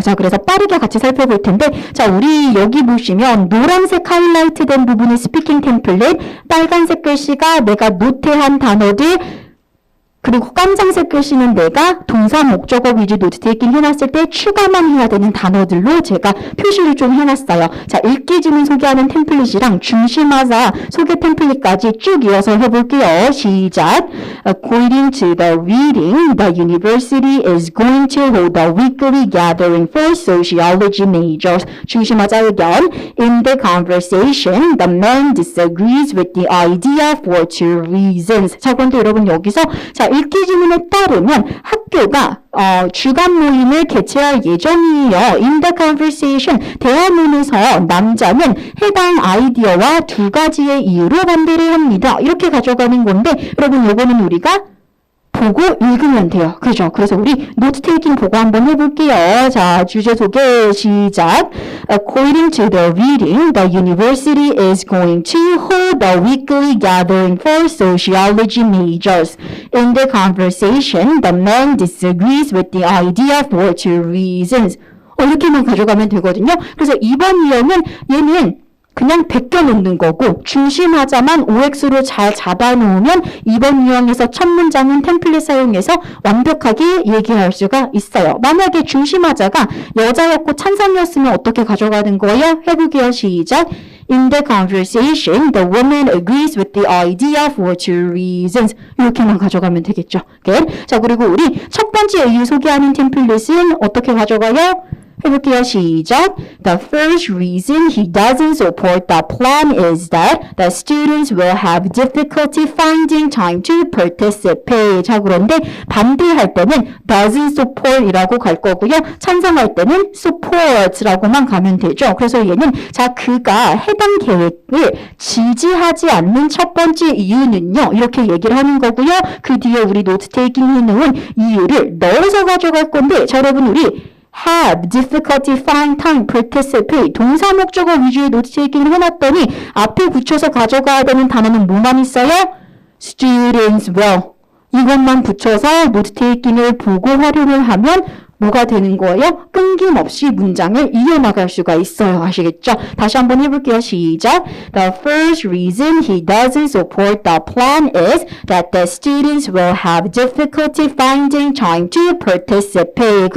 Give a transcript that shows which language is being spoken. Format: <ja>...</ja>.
<ko>자, 그래서 빠르게 같이 살펴볼 텐데 자, 우리 여기 보시면 노란색 하이라이트 된 부분이 스피킹 템플릿, 빨간색 글씨가 내가 노트한 단어들, 그리고 깜장색 글씨는 내가 동사 목적어 위주 노트 테이킹 해놨을 때 추가만 해야 되는 단어들로 제가 표시를 좀 해놨어요. 자, 읽기 질문 소개하는 템플릿이랑 중심하자 소개 템플릿까지 쭉 이어서 해볼게요. 시작.</ko> <en>According to the reading, the university is going to hold a weekly gathering for sociology majors.</en> <ko>중심하자 의견.</ko> <en>In the conversation, the man disagrees with the idea for two reasons.</en> <ko>자, 그런데 여러분 여기서 자, 읽기 질문에 따르면 학교가 주간 모임을 개최할 예정이에요.</ko> <en>In the conversation,</en> <ko>대화문에서 남자는 해당 아이디어와 두 가지의 이유로 반대를 합니다. 이렇게 가져가는 건데 여러분 요거는 우리가 보고 읽으면 돼요. 그죠? 그래서 우리 노트 테이킹 보고 한번 해볼게요. 자, 주제 소개 시작.</ko> <en>According to the reading, the university is going to hold a weekly gathering for sociology majors. In the conversation, the man disagrees with the idea for two reasons.</en> <ko>이렇게만 가져가면 되거든요. 그래서 이번 유형은 얘는 그냥 베껴놓는 거고 중심하자만 OX로 잘 잡아놓으면 이번 유형에서 첫 문장은 템플릿 사용해서 완벽하게 얘기할 수가 있어요. 만약에 중심하자가 여자였고 찬성이었으면 어떻게 가져가는 거예요? 해볼게요. 시작.</ko> <en>In the conversation, the woman agrees with the idea for two reasons.</en> <ko>이렇게만 가져가면 되겠죠.</ko> <en>Good.</en> <ko>자, 그리고 우리 첫 번째 이유 소개하는 템플릿은 어떻게 가져가요? 해볼게요. 시작.</ko> <en>The first reason he doesn't support the plan is that the students will have difficulty finding time to participate.</en> <ko>자, 그런데 반대할 때는 doesn't support이라고 갈 거고요. 찬성할 때는 support라고만 가면 되죠. 그래서 얘는 자, 그가 해당 계획을 지지하지 않는 첫 번째 이유는요. 이렇게 얘기를 하는 거고요. 그 뒤에 우리 노트 테이킹 해놓은 이유를 넣어서 가져갈 건데 자, 여러분 우리</ko> <en>have difficulty find time participate</en> <ko>동사 목적어 위주의 노트 테이킹을 해놨더니 앞에 붙여서 가져가야 되는 단어는 뭐만 있어요? students will 이것만 붙여서 노트 테이킹을 보고 활용을 하면 뭐가 되는 거예요? 끊김없이 문장을 이어나갈 수가 있어요. 아시겠죠? 다시 한번 해볼게요. 시작.</ko> <en>The first reason he doesn't support the plan is that the students will have difficulty finding time to participate.</en>